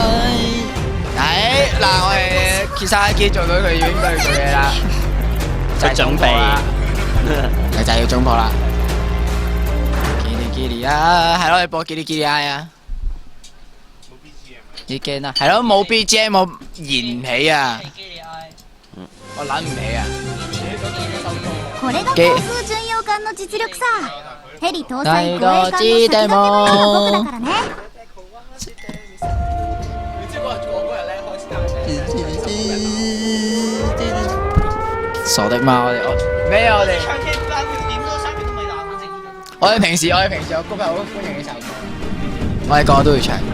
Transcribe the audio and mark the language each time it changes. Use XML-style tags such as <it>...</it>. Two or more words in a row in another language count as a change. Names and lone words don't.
<yue>嗱，我哋揭晒機做到佢應該要做嘢啦，就係準備佢就係要中破啦。叽哩叽哩啊，係咯，你播叽哩叽哩啊！已經啦，係咯，冇 BGM 我燃唔起啊！我諗唔起啊！</yue> <ja>これが航空巡洋艦の実力さヘリ搭載護衛艦の先駆けは僕だからね</ja> <yue>傻的嘛，咩啊？我哋平時我高朋好歡迎你唱歌，我哋個個都會唱。</yue>